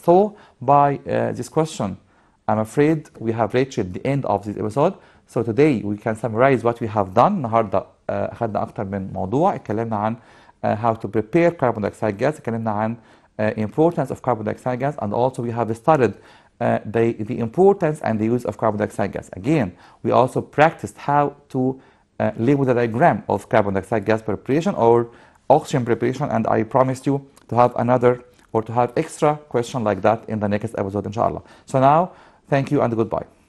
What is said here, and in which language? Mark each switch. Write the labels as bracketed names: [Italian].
[English] So by this question, I'm afraid we have reached the end of this episode. So today we can summarize what we have done. [Arabic] النهارده أخذنا أكتر من موضوع اتكلمنا عن [English] how to prepare carbon dioxide gas. [Arabic] اتكلمنا عن [English] importance of carbon dioxide gas and also we have studied the importance and the use of carbon dioxide gas. Again, we also practiced how to label the diagram of carbon dioxide gas preparation or oxygen preparation, and I promised you to have another or to have extra question like that in the next episode inshallah. So now, thank you and goodbye.